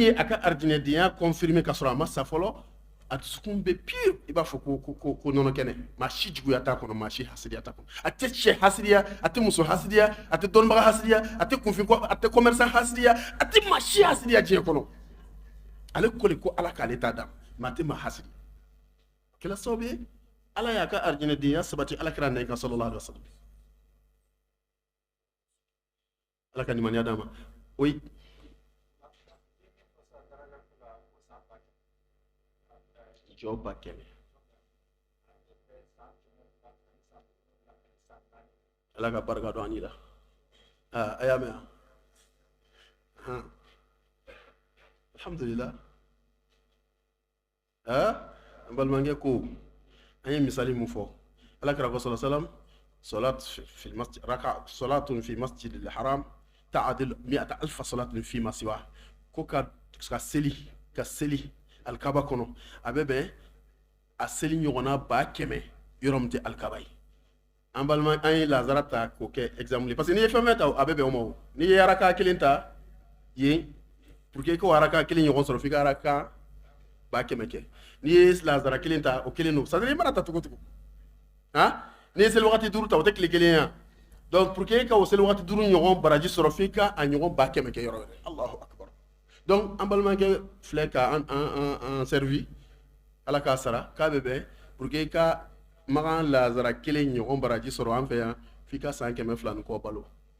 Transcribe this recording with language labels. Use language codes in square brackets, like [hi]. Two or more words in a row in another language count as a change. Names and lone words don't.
[bm] ye a ka arijinɛdenya confirmer ka sɔrɔ a ma sa fɔlɔ a dusukun bɛ pire i b'a fɔ ko nɔnɔ kɛnɛ maa si juguya t'a kɔnɔ maa si hasiriya t'a kɔnɔ a tɛ cɛ hasiriya a tɛ muso hasiriya a tɛ dɔnnibaga hasiriya a tɛ kunfin a tɛ commerçant hasiriya a tɛ maa si hasiriya diɲɛ kɔnɔ ale ko de ko ala k'ale t'a d'a ma maa tɛ maa hasiriya kɛlɛ sababu ye ala y'a ka arijinɛdenya sabati alakira nɛn kan [ar] صلى الله عليه وسلم [bm] ala ka nimaniya d'a ma oyi jɔ ba kɛmɛ ala ka barika don an la a y'a mɛn alhamdulillah an balimakɛ ko an ye misali mun fɔ alakira ko [ar] صلى الله عليه وسلم صلاة في المسجد الحرام تعدل 100,000 صلاة فيما سواه [bm] ko ka seli alkaba kɔnɔ a bɛ bɛn a seli ɲɔgɔnna 100,000 yɔrɔ min tɛ alkaba ye an balima an ye lazara ta k'o kɛ exemple [fr] parce que [bm] n'i ye fɛn fɛn ta a bɛ bɛn o ma o n'i ye araka kelen ta yen [fr] pour que [bm] i k'o araka kelen ɲɔgɔn sɔrɔ f'i ka araka 100,000 kɛ n'i ye lazara kelen ta o kelen don [fr] c'est à dire [bm] i mana ta cogo cogo n'i ye seli wagati 5 ta o tɛ tile kelen ya donc [fr] pour que [bm] i ka o seli wagati 5 ɲɔgɔn baraji sɔrɔ f'i ka a ɲɔgɔn 100,000 kɛ yɔrɔ wɛrɛ [ar] الله أكبر [bm] donc an balimakɛ filɛ ka an servi ala k'a sara k'a bɛ bɛn [fr] pour que [bm] i ka magan lazara kelen ɲɔgɔn baraji sɔrɔ an fɛ yan f'i ka 100,000 ni kɔ balo